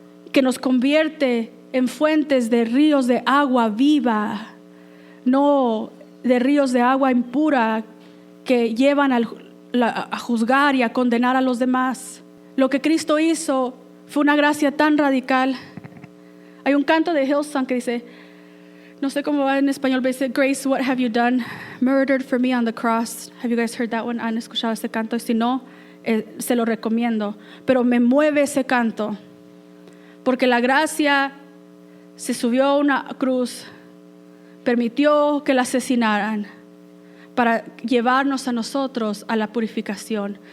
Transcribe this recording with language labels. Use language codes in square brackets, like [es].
[es] que nos convierte en fuentes de ríos de agua viva, no de ríos de agua impura que llevan a juzgar y a condenar a los demás. Lo que Cristo hizo fue una gracia tan radical. Hay un canto de Hillsong que dice, no sé cómo va en español, pero dice, [en] Grace, what have you done? Murdered for me on the cross. Have you guys heard that one? [es] ¿Han escuchado ese canto? Y si no, se lo recomiendo. Pero me mueve ese canto, porque la gracia se subió a una cruz, permitió que la asesinaran para llevarnos a nosotros a la purificación.